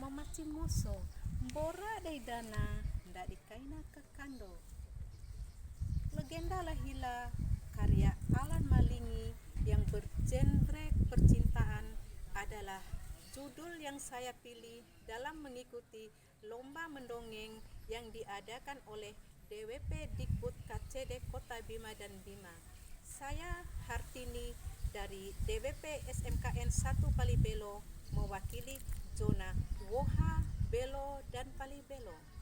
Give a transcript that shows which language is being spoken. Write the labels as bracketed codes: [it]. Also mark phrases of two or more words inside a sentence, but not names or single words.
[bhp] cimoso, mbora daidana, ndak dikaina kakando. [id] Legenda Lahila karya Alan Malingi yang bergenre percintaan adalah judul yang saya pilih dalam mengikuti lomba mendongeng yang diadakan oleh DWP Dikbud KCD Kota Bima dan Bima. Saya Hartini dari DWP SMKN 1 Palibelo mewakili zona Woha, Belo, dan Palibelo.